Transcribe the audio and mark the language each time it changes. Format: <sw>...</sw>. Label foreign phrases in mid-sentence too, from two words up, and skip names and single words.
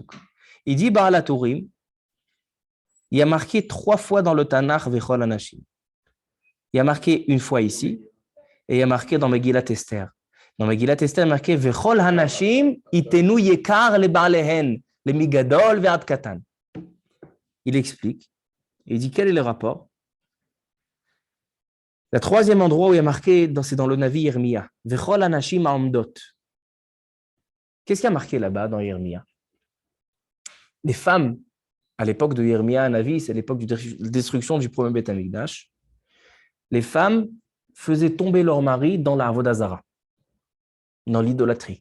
<fr>Il dit Baal HaTurim, il y a marqué 3 fois dans le Tanakh</fr> <he>וכל הנשים.</he> <fr>Il y a marqué une fois ici, et il y a marqué dans Megillat Esther. Dans Megillat Esther, il y a marqué</fr> <he>וכל הנשים יתנו יקר לבעליהן למגדול ועד קטן.</he> <fr>Il explique, il dit quel est le rapport? Le 3e endroit où il y a marqué, c'est dans le Navi Yirmiya.</fr> <he>וכל הנשים העומדות.</he> <fr>Qu'est-ce qu'il y a marqué là-bas dans Yirmiya? Les femmes, à l'époque de Yirmiya Navi, c'est l'époque de destruction du premier</fr> <he>בית המקדש,</he> <fr>les femmes faisaient tomber leur mari dans la</fr> <he>עבודה זרה,</he> <fr>dans l'idolâtrie.</fr>